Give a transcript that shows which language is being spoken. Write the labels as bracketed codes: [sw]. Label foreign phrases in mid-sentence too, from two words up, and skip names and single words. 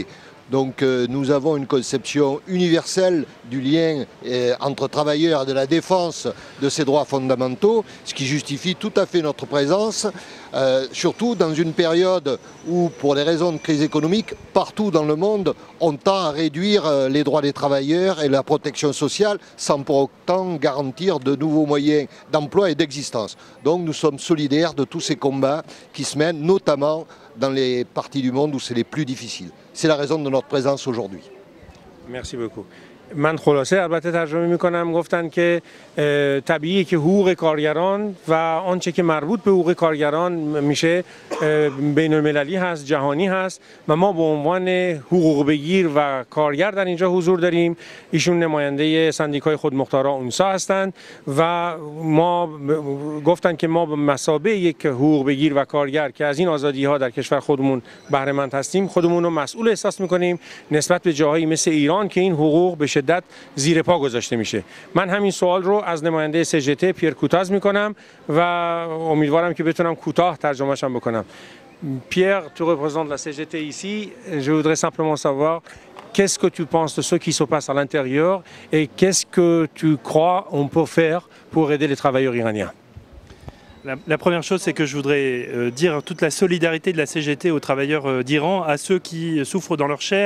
[fr] Donc nous avons une conception universelle du lien entre travailleurs et de la défense de ces droits fondamentaux, ce qui justifie tout à fait notre présence, surtout dans une période où, pour des raisons de crise économique, partout dans le monde, on tend à réduire les droits des travailleurs et la protection sociale sans pour autant garantir de nouveaux moyens d'emploi et d'existence. Donc nous sommes solidaires de tous ces combats qui se mènent notamment dans les parties du monde où c'est les plus difficiles. C'est la raison de notre présence aujourd'hui. Merci beaucoup. [fa] من خلاصه البته ترجمه میکنم، گفتن که طبیعیه که حقوق کارگران و آنچه که مربوط به حقوق کارگران میشه بین المللی هست، جهانی هست و ما به عنوان حقوق بگیر و کارگر در اینجا حضور داریم. ایشون نماینده سندیکای خودمختارا اونسا هستند و ما گفتن که ما به مثابه یک حقوق بگیر و کارگر که از این آزادی ها در کشور خودمون بهره مند هستیم، خودمون رو مسئول احساس میکنیم نسبت به جاهایی مثل ایران که این حقوق به شدت زیر پا گذاشته میشه. من همین سوال رو از نماینده CGT پیر کوتاز میکنم و امیدوارم که بتونم کوتاه ترجمه‌اش هم بکنم. [fr] Pierre, tu représentes la CGT ici. Je voudrais simplement savoir qu'est-ce que tu penses de ce qui se passe à l'intérieur et qu'est-ce que tu crois on peut faire pour aider les travailleurs iraniens. La première chose, c'est que je voudrais dire toute la solidarité de la CGT aux travailleurs d'Iran, à ceux qui souffrent dans leur chair.